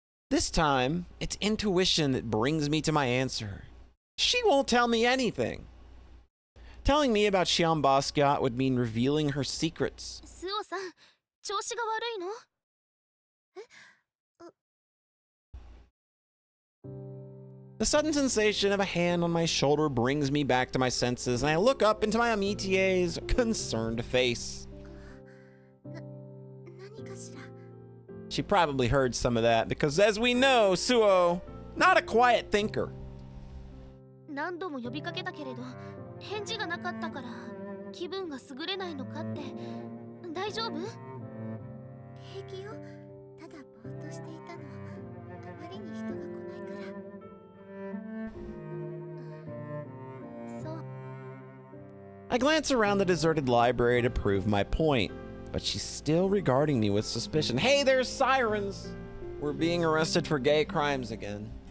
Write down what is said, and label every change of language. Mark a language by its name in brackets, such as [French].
[English] This time, it's intuition that brings me to my answer. She won't tell me anything. Telling me about Suoh Basquiat would mean revealing her secrets. [Japanese] Suoh-san, 調子が悪いの? [English] The sudden sensation of a hand on my shoulder brings me back to my senses, and I look up into my amitie's concerned face. She probably heard some of that, because as we know, Suoh, not a quiet thinker. [Japanese] 何度も呼びかけたけれど、返事がなかったから気分が優れないのかって。大丈夫？平気よ。ただぼーっとしていたの。あまりに人が来ないから。そう。 [English] I glance around the deserted library to prove my point, but she's still regarding me with suspicion. Hey, there's sirens! We're being arrested for gay crimes again.